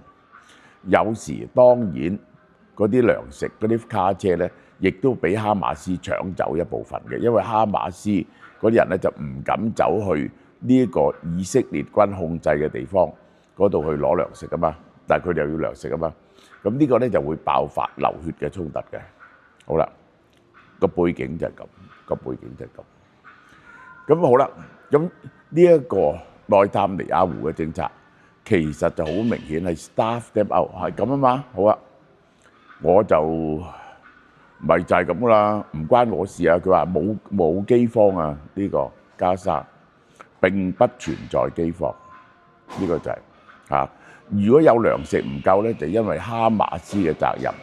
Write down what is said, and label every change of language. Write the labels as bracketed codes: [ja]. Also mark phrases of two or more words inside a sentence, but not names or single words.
[yue] 有時當然嗰啲糧食嗰啲卡車咧，亦都俾哈馬斯搶走一部分嘅，因為哈馬斯嗰啲人咧就唔敢走去呢一個以色列軍控制嘅地方嗰度去攞糧食啊嘛，但係佢哋又要糧食啊嘛，咁呢個咧就會爆發流血嘅衝突嘅。好啦，個背景就係咁，咁好啦，咁呢一個內塔尼亞胡嘅政策其實就好明顯係 [en] starve them out， [yue] 係咁啊嘛。好啊，我就咪就係咁噶啦，唔關我事啊。佢話冇饑荒啊，呢個加沙並不存在饑荒，呢個就係如果有糧食唔夠咧，就因為哈馬斯嘅責任。